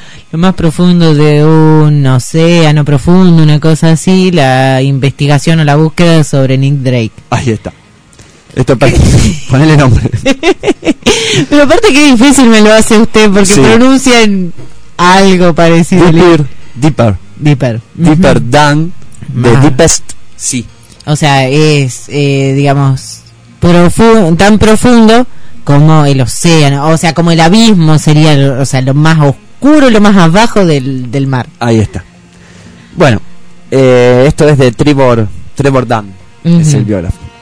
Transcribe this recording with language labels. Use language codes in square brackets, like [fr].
[es] Lo más profundo de un océano profundo, una cosa así, la investigación o la búsqueda sobre Nick Drake. Ahí está. Esto para ponerle nombre. Pero aparte, qué difícil me lo hace usted, porque sí, pronuncian algo parecido. [en] Deeper uh-huh, than the deepest sea. [es] O sea, es, digamos, tan profundo como el océano. O sea, como el abismo sería, o sea, lo más oscuro, lo más abajo del mar. Ahí está. Bueno, esto es de Trevor Dunn, uh-huh, es el biógrafo.